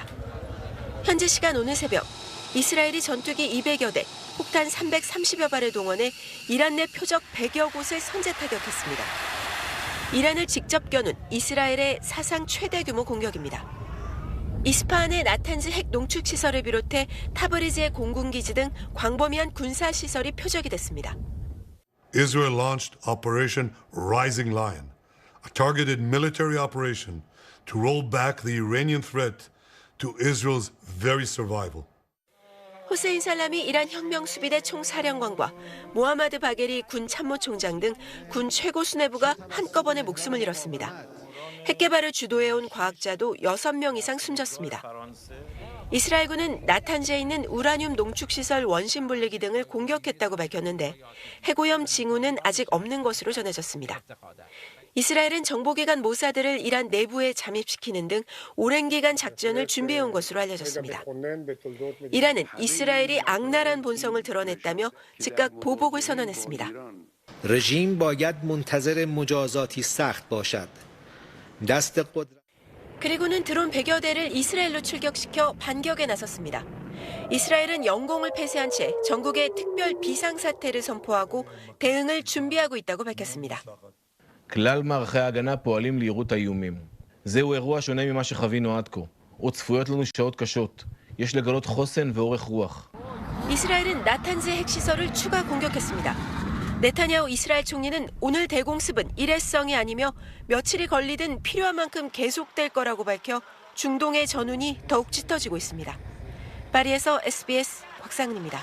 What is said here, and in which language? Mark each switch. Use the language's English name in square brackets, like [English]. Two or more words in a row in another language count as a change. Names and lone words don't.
[Korean] 현지 시간 오늘 새벽 이스라엘이 전투기 200여 대, 폭탄 330여 발을 동원해 이란 내 표적 100여 곳을 선제 타격했습니다. 이란을 직접 겨눈 이스라엘의 사상 최대 규모 공격입니다. 이스파한의 나탄즈 핵 농축시설을 비롯해 타브리즈의 공군기지 등 광범위한 군사시설이 표적이 됐습니다. [English] Israel launched Operation Rising Lion, a targeted military operation to roll back the Iranian threat to Israel's very survival. [Korean] 후세인 살라미 이란 혁명수비대 총사령관과 모하마드 바게리 군 참모총장 등 군 최고 수뇌부가 한꺼번에 목숨을 잃었습니다. 핵 개발을 주도해온 과학자도 6명 이상 숨졌습니다. 이스라엘군은 나탄즈에 있는 우라늄 농축시설 원심 분리기 등을 공격했다고 밝혔는데 핵오염 징후는 아직 없는 것으로 전해졌습니다. 이스라엘은 정보기관 모사드를 이란 내부에 잠입시키는 등 오랜 기간 작전을 준비해온 것으로 알려졌습니다. 이란은 이스라엘이 악랄한 본성을 드러냈다며 즉각 보복을 선언했습니다. [Persian] رژیم باید منتظر مجازاتی سخت باشد. [Korean] 그리고는 드론 100여 대를 이스라엘로 출격시켜 반격에 나섰습니다. 이스라엘은 영공을 폐쇄한 채 전국에 특별 비상사태를 선포하고 대응을 준비하고 있다고 밝혔습니다. [Hebrew] כלל מערכי ההגנה פועלים לירות האיומים. זהו אירוע שונה ממה שחווינו עד כה. עוד צפויות לנו שעות קשות. יש לגלות חוסן ואורך רוח. [Korean] 이스라엘은 나탄즈 핵시설을 추가 공격했습니다. 네타냐후 이스라엘 총리는 오늘 대공습은 일회성이 아니며 며칠이 걸리든 필요한 만큼 계속될 거라고 밝혀 중동의 전운이 더욱 짙어지고 있습니다. 파리에서 SBS 곽상은입니다.